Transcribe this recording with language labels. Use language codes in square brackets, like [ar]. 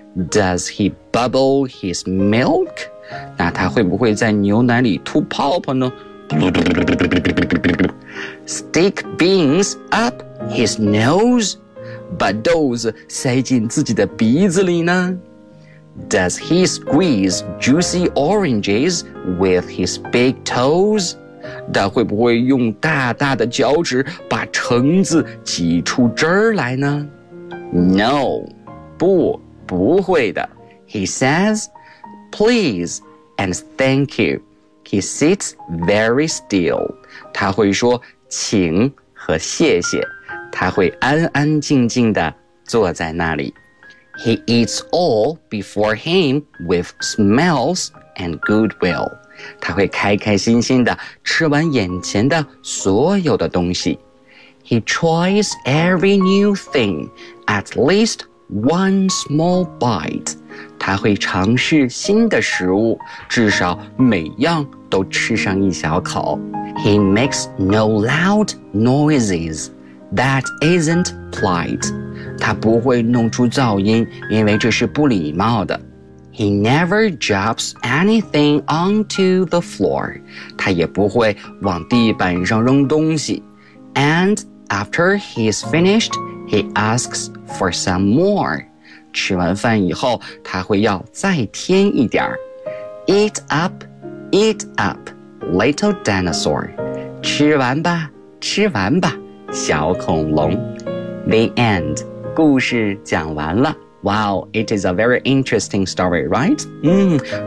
[en] Does he bubble his milk? [zh] 那它会不会在牛奶里吐泡泡呢？ [en] Stick beans up his nose? [zh] 把豆子塞进自己的鼻子里呢？ [en] Does he squeeze juicy oranges with his big toes? [zh] 他会不会用大大的脚趾把橙子挤出汁来呢？ [en] No, [zh] 不会的。 [en] He says, please and thank you. He sits very still. [zh] 他会说请和谢谢，他会安安静静地坐在那里。 [en] He eats all before him with smiles and goodwill. [zh] 他会开开心心地吃完眼前的所有的东西。 [en] He tries every new thing, at least one small bite. [zh] 他会尝试新的食物，至少每样都吃上一小口。 [en] He makes no loud noises. That isn't polite. [zh] 他不会弄出噪音，因为这是不礼貌的。 [en] He never drops anything onto the floor. [zh] 他也不会往地板上扔东西。 [en] And after he's finished, he asks for some more. [zh] 吃完饭以后，他会要再添一点。 [en] Eat up, eat up. Little dinosaur. [zh] 吃完吧，吃完吧，小恐龙。 [en] The end. [zh] 故事讲完了。 [en] Wow, it is a very interesting story, right?